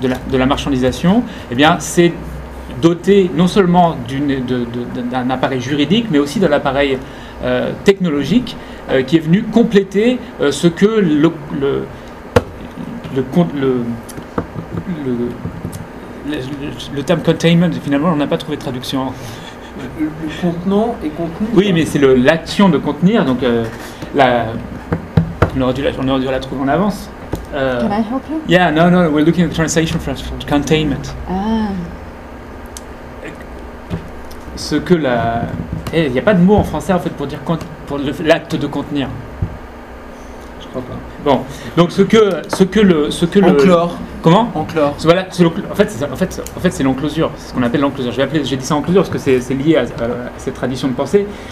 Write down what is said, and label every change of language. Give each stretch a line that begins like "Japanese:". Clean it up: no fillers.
French: la marchandisation, eh bien, c'est doté non seulement d'un appareil juridique, mais aussi d'un appareil technologique qui est venu compléter ce que le terme containment, finalement, on n'a pas trouvé de traduction. Le contenant est contenu. Oui, mais c'est l'action de contenir, donc on aurait dû la trouver en avance.
English: Can I help you? Yeah, no, we're looking at the translation for containment. Ah.
French: Ce que la... Il n'y a pas de mot en français, en fait, pour dire pour l'acte de contenir. Je crois pas. Bon, donc ce que le... Enclore. Comment ? Enclore. Voilà, c'est en fait, c'est l'enclosure. C'est ce qu'on appelle l'enclosure. J'ai dit ça enclosure parce que c'est lié à cette tradition de pensée.